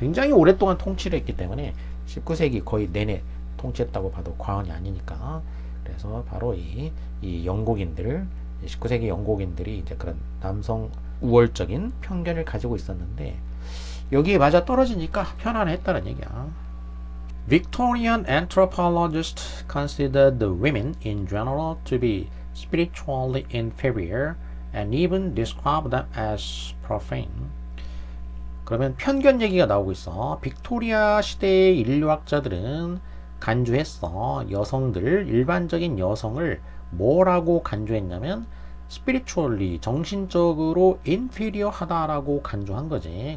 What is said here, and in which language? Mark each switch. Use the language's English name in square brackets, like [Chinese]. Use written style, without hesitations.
[Korean] 굉장히 오랫동안 통치를 했기 때문에 19세기 거의 내내 통치했다고 봐도 과언이 아니니까. 그래서 바로 이 영국인들 19세기 영국인들이 이제 그런 남성 우월적인 편견을 가지고 있었는데 여기에 맞아 떨어지니까 편안했다는 얘기야. [English] Victorian anthropologists considered the women in general to be spiritually inferior and even described them as profane. [Korean] 그러면 편견 얘기가 나오고 있어. 빅토리아 시대의 인류학자들은 간주했어. 일반적인 여성을 뭐라고 간주했냐면 spiritually, 정신적으로 inferior 하다라고 간주한 거지.